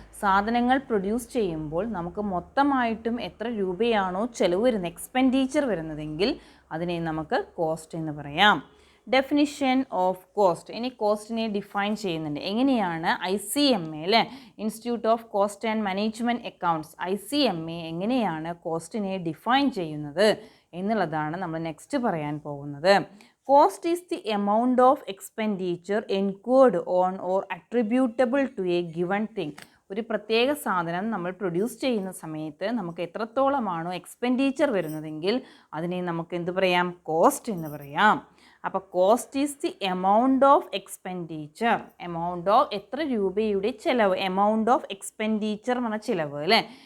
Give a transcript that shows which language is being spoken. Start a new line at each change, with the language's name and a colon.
Malayalam: സാധനങ്ങൾ പ്രൊഡ്യൂസ് ചെയ്യുമ്പോൾ നമുക്ക് മൊത്തമായിട്ടും എത്ര രൂപയാണോ ചിലവ് വരുന്നത്, എക്സ്പെൻഡിച്ചർ വരുന്നതെങ്കിൽ അതിനെ നമുക്ക് കോസ്റ്റ് എന്ന് പറയാം. Definition of cost. ഇനി കോസ്റ്റിനെ ഡിഫൈൻ ചെയ്യുന്നുണ്ട്. എങ്ങനെയാണ് ICMA അല്ലേ, institute of cost and management accounts, ICMA എങ്ങനെയാണ് കോസ്റ്റിനെ ഡിഫൈൻ ചെയ്യുന്നത് എന്നുള്ളതാണ് നമ്മൾ നെക്സ്റ്റ് പറയാൻ പോകുന്നത്.
English: Cost is the amount of expenditure incurred on or attributable to a given thing.
Malayalam: ഒരു പ്രത്യേക സാധനം നമ്മൾ പ്രൊഡ്യൂസ് ചെയ്യുന്ന സമയത്ത് നമുക്ക് എത്രത്തോളമാണോ എക്സ്പെൻഡിച്ചർ വരുന്നതെങ്കിൽ അതിനെ നമുക്ക് എന്ത് പറയാം, കോസ്റ്റ് എന്ന് പറയാം.
English: അപ്പോൾ cost is the amount of expenditure, amount of
Malayalam: എത്ര രൂപയുടെ ചിലവ്,
English: amount of expenditure
Malayalam: പറഞ്ഞാൽ ചിലവ് അല്ലേ.